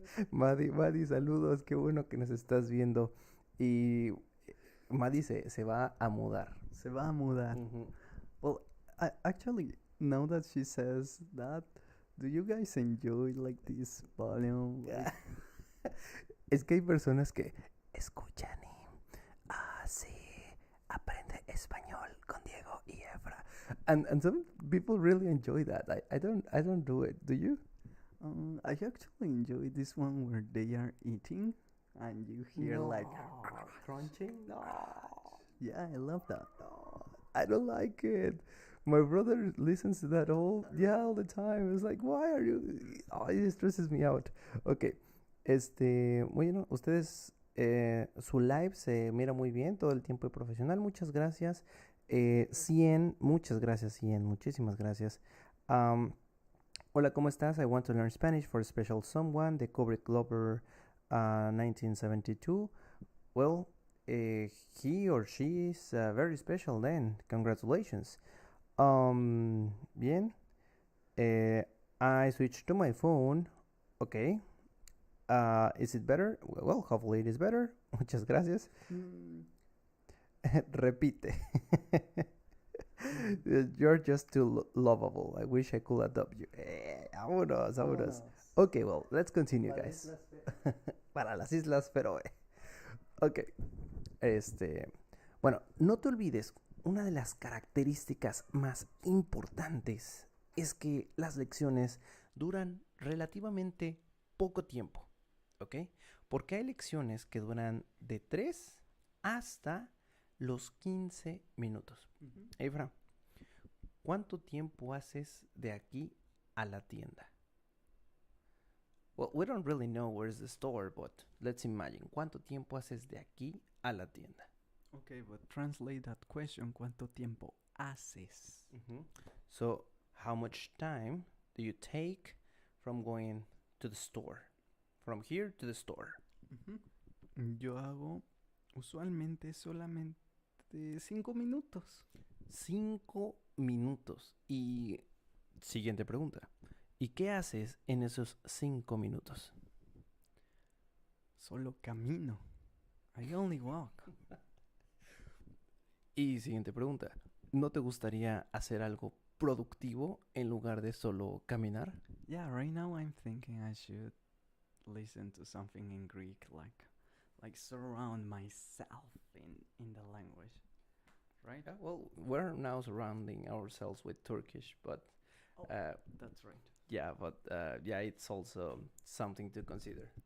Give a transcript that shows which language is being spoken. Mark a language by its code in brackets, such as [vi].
[es] Madi, saludos, qué bueno que nos estás viendo. Y Madi se va a mudar. Se va a mudar. Mm-hmm. [en] Well, actually, now that she says that, do you guys enjoy like this volume? Like, [es] Es que hay personas que escuchan y sí, aprende español con Diego y Efra. [en] And some people really enjoy that. I don't do it. Do you? I actually enjoy this one where they are eating and you hear like crunching. No. Yeah, I love that. No, I don't like it. My brother listens to that all the time. It's like, why are you? Oh, it stresses me out. Okay. [es] Bueno, ustedes, su live se mira muy bien, todo el tiempo de profesional, muchas gracias. 100, muchas gracias, 100, muchísimas gracias. Hola, ¿cómo estás? [en] I want to learn Spanish for a special someone, the Kubrick Glover 1972. Well, he or she is very special then. Congratulations. [es] Bien. [en] I switched to my phone. Okay. Is it better? Well, hopefully it is better. [es] Muchas gracias. Repite. [en] You're just too lovable. I wish I could adopt you. [es] Vámonos, vámonos. [en] Okay, well, let's continue, guys. [es] Para las Islas Feroe. Ok. Bueno, no te olvides, una de las características más importantes es que las lecciones duran relativamente poco tiempo, ¿ok? Porque hay lecciones que duran de 3 hasta los 15 minutos. Hey, Fran, ¿cuánto tiempo haces de aquí a la tienda? [en] Well, we don't really know where's the store, but let's imagine. [es] ¿Cuánto tiempo haces de aquí a la tienda? [en] Okay, but translate that question. [es] ¿Cuánto tiempo haces? [en] So, how much time do you take from going to the store? From here to the store. [es] Yo hago usualmente solamente 5 minutos. 5 minutos. Y siguiente pregunta. ¿Y qué haces en esos 5 minutos? Solo camino. [en] I only walk. [es] Y siguiente pregunta. ¿No te gustaría hacer algo productivo en lugar de solo caminar? [en] Yeah, right now I'm thinking I should listen to something in Greek, like surround myself in the language, right? Yeah, well, we're now surrounding ourselves with Turkish, but That's right. yeah, but yeah, it's also something to consider.